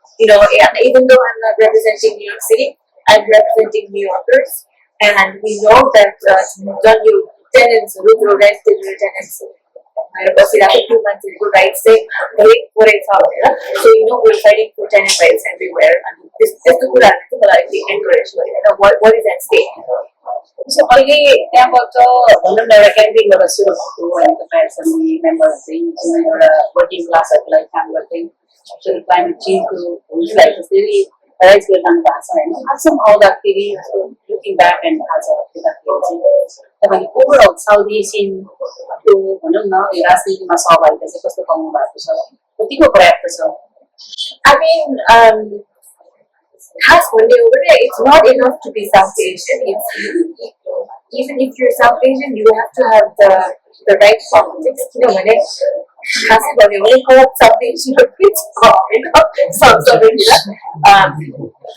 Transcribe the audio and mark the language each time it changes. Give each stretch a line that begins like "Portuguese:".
English: You know, even though I'm not representing New York City, I'm representing New Yorkers, and we know that tenants, rented tenants, few months ago, rights say, so you know we're fighting for tenant rights everywhere. And this is what is at stake.
Nepali: So अहिले त्यहाँबाट भनौँ न एउटा क्याम्पेनबाट सुरु भएको अनि तपाईहरु सबै मेम्बरहरु चाहिँ एउटा वर्किङ क्लासहरुलाई काम गर्दै एक्चुअली क्लाइमेट चेन्जको भोइसलाई त्यसरी राइज गरिरहनु भएको छ हैन आजसम्म आउँदाखेरि लुकिङ ब्याक एन्ड आज हेर्दाखेरि चाहिँ तपाईले ओभरअल साउथ एसियनको भनौँ न यो राजनीतिमा सहभागिता चाहिँ कस्तो पाउनु भएको छ कतिको पर्याप्त छ
English: I mean, it's not enough to be South Asian. Even if you're South Asian, you have to have the right politics. You know, when it's called South Asian, it's South Asian.